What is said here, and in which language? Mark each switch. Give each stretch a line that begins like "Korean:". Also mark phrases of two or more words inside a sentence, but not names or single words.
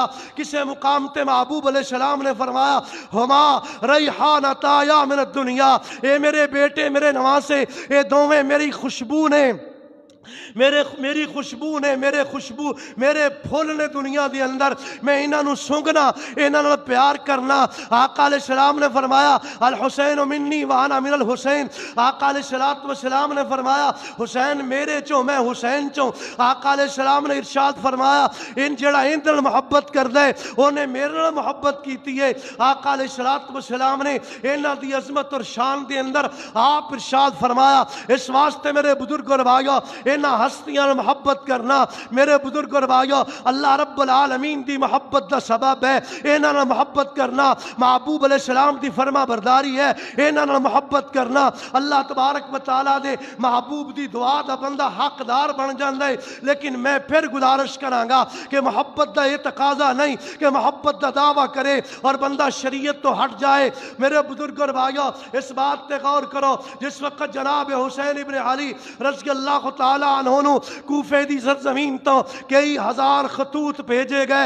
Punjabi: کسے مقام تے محبوب
Arabic: علیہ السلام
Punjabi: نے فرمایا
Arabic: ہما ریحانتا یا من الدنیا،
Punjabi: اے میرے بیٹے میرے نواسے اے دوویں میری خوشبو نے، میری خوشبو نے، میرے پھول نے دنیا دے اندر. میں انہاں نو سونگنا، انہاں نال پیار کرنا.
Arabic: آقا علیہ السلام
Punjabi: نے فرمایا
Arabic: الحسین منی وانا من الحسین.
Punjabi: آقا
Arabic: علیہ السلام
Punjabi: نے فرمایا حسین میرے چوں میں حسین چوں. آقا
Arabic: علیہ السلام
Punjabi: نے ارشاد فرمایا ان جڑا اندر محبت کردا ہے اونے میرے نال محبت کیتی ہے. آقا
Arabic: علیہ السلام
Punjabi: نے انہاں دی عظمت اور شان دے اندر آپ ارشاد فرمایا اس واسطے میرے بزرگ اور بھائیو انہاں ہستیاں محبت کرنا میرے بزرگ اور بھائیو اللہ
Arabic: رب العالمین
Punjabi: دی محبت دا سبب ہے. انہاں نال محبت کرنا محبوب
Arabic: علیہ السلام
Punjabi: دی فرما برداری ہے. انہاں نال محبت کرنا
Arabic: اللہ تبارک و تعالی
Punjabi: دے محبوب دی دعا دا بندہ حقدار بن جاندا ہے. لیکن میں پھر گزارش کراں گا کہ محبت دا یہ تقاضا نہیں کہ محبت دا دعویٰ کرے اور بندہ شریعت تو ہٹ جائے. میرے بزرگ اور بھائیو اس بات پہ غور کرو جس وقت جناب حسین ابن علی
Arabic: رضی اللہ تعالی عنہ
Punjabi: کوفے دی سرزمین تو کئی ہزار خطوط بھیجے گئے.